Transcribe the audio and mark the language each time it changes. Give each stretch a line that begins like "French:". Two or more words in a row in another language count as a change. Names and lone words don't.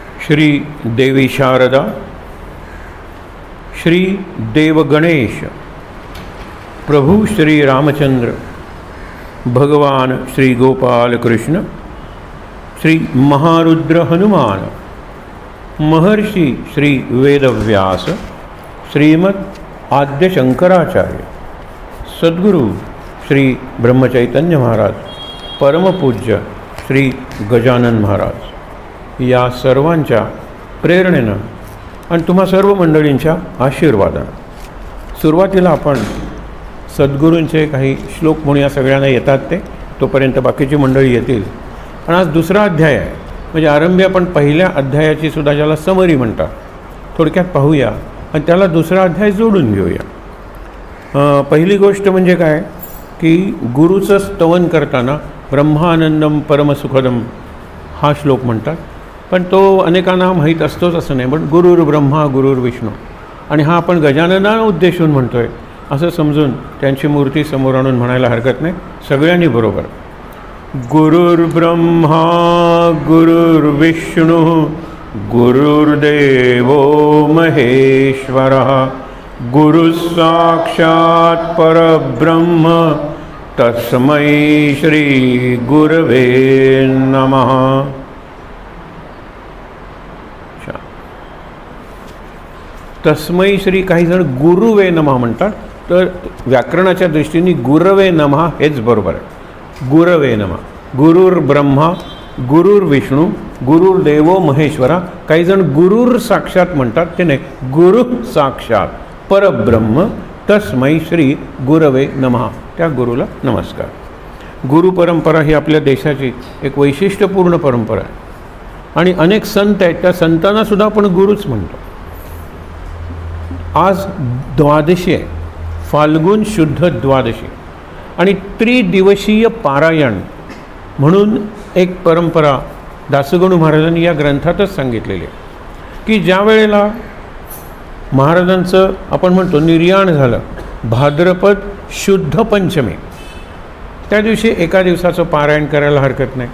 Marathi: श्री देवी शारदा, श्री देव गणेश, प्रभु श्री रामचंद्र, भगवान श्री गोपाल कृष्ण, श्री महारुद्र हनुमान, महर्षि श्री वेदव्यास, श्रीमद् आद्य शंकराचार्य, सद्गुरु श्री ब्रह्मचैतन्य महाराज, परमपूज्य श्री गजानन महाराज या सर्वांच्या प्रेरणेनं आणि तुम्हा सर्व मंडळींच्या आशीर्वादानं सुरुवातीला आपण सद्गुरूंचे काही श्लोक म्हणूया. सगळ्यांना येतात ते, तोपर्यंत बाकीची मंडळी येतील. आणि आज दुसरा अध्याय आहे, म्हणजे आरंभी आपण पहिल्या अध्यायाची सुद्धा ज्याला समरी म्हणतात थोडक्यात पाहूया आणि त्याला दुसरा अध्याय जोडून घेऊया. पहिली गोष्ट म्हणजे काय की गुरुचं स्तवन करताना
Sanskrit: ब्रह्मानंदम परमसुखदम
Marathi: हा श्लोक म्हणतात, पण तो अनेकांना माहीत असतोच असं नाही. पण
Sanskrit: गुरुर ब्रह्मा गुरुर विष्णू,
Marathi: आणि हा आपण गजाननाला उद्देशून म्हणतोय असं समजून त्यांची मूर्ती समोर आणून म्हणायला हरकत नाही. सगळ्यांनी बरोबर.
Sanskrit: गुरुर ब्रह्मा गुरुर्विष्णू गुरुर्देवो महेश्वरः गुरु साक्षात् परब्रह्म तस्मै श्री गुरवे नमः. तस्मै श्री
Marathi: काही जण
Sanskrit: गुरुवे नमः
Marathi: म्हणतात, तर व्याकरणाच्या दृष्टीने
Sanskrit: गुरवे नमः
Marathi: हेच बरोबर आहे.
Sanskrit: गुरवे नमः. गुरुर ब्रह्मा गुरुर्विष्णू गुरुर्देवो महेश्वरा.
Marathi: काही जण
Sanskrit: गुरुर साक्षात
Marathi: म्हणतात, ते नाही,
Sanskrit: गुरु साक्षात परब्रह्म तस्मै श्री गुरवे नमः,
Marathi: त्या गुरुला नमस्कार. गुरु परंपरा ही आपल्या देशाची एक वैशिष्ट्यपूर्ण परंपरा आहे आणि अनेक संत आहेत, त्या संतांना सुद्धा आपण गुरुच म्हणतो. आज द्वादशी आहे, फाल्गुन शुद्ध द्वादशी, आणि त्रिदिवसीय पारायण म्हणून एक परंपरा दासगणू महाराजांनी या ग्रंथातच सांगितलेली आहे की ज्या वेळेला महाराजांचं आपण म्हणतो निर्याण झालं भाद्रपद शुद्ध पंचमी, त्या दिवशी एका दिवसाचं पारायण करायला हरकत नाही.